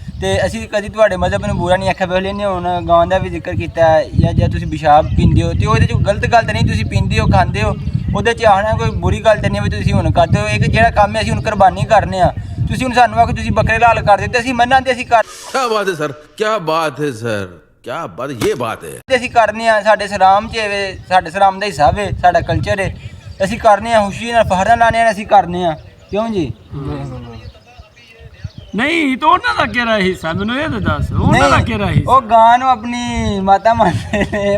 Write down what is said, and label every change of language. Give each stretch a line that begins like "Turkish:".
Punjabi: ਤੇ ਅਸੀਂ ਕਦੀ ਤੁਹਾਡੇ ਮਜ਼ਹਬ ਨੂੰ ਬੁਰਾ ਨਹੀਂ ਆਖਿਆ। ਵੇਲੇ ਨੇ ਹੁਣ ਗਾਂ ਦਾ ਵੀ ਜ਼ਿਕਰ ਕੀਤਾ ਜਾਂ ਜੇ ਤੁਸੀਂ ਪਿਸ਼ਾਬ ਪੀਂਦੇ ਹੋ ਤੇ ਉਹਦੇ 'ਚ ਗਲਤ ਗੱਲ ਤਾਂ ਨਹੀਂ, ਤੁਸੀਂ ਪੀਂਦੇ ਹੋ ਖਾਂਦੇ ਹੋ, ਉਹਦੇ 'ਚ ਆਉਣਾ ਕੋਈ ਬੁਰੀ ਗੱਲ ਤਾਂ ਨਹੀਂ ਵੀ ਤੁਸੀਂ ਹੁਣ ਕਰਦੇ ਹੋ। ਇੱਕ ਜਿਹੜਾ ਕੰਮ ਹੈ ਅਸੀਂ ਹੁਣ ਕੁਰਬਾਨੀ ਕਰਨੇ ਆ। ਤੁਸੀਂ ਹੁਣ ਸਾਨੂੰ ਆਖੋ ਤੁਸੀਂ ਬੱਕਰੇ ਲਾਲ ਕਰ ਦਿੱਤੇ, ਅਸੀਂ ਮੰਨਾਂਦੇ ਅਸੀਂ ਕਰ
Hindi: क्या बात है सर, क्या बात है सर, क्या बात, ये बात है।
Punjabi: ਤੇ ਅਸੀਂ ਕਰਨੇ ਆ। ਸਾਡੇ ਸਲਾਮ 'ਚ ਹੈ, ਸਾਡੇ ਸਲਾਮ ਦਾ ਹਿੱਸਾ ਹੈ, ਸਾਡਾ ਕਲਚਰ ਹੈ। ਅਸੀਂ ਕਰਨੇ ਆ, ਖੁਸ਼ੀ ਨਾਲ ਫਖਰ ਨਾਲ ਲਾਣੇ ਆ, ਅਸੀਂ ਕਰਨੇ ਆ। ਕਿਉਂ ਜੀ? ਨਹੀਂ ਤਾਂ ਉਹਨਾਂ ਦਾ ਕਿਹੜਾ ਹਿੱਸਾ, ਮੈਨੂੰ ਇਹ ਤਾਂ ਦੱਸ, ਉਹਨਾਂ ਦਾ ਕਿਹੜਾ ਹਿੱਸਾ? ਉਹ ਗਾਂ ਨੂੰ ਆਪਣੀ ਮਾਤਾ ਮੰਨਦੇ ਨੇ,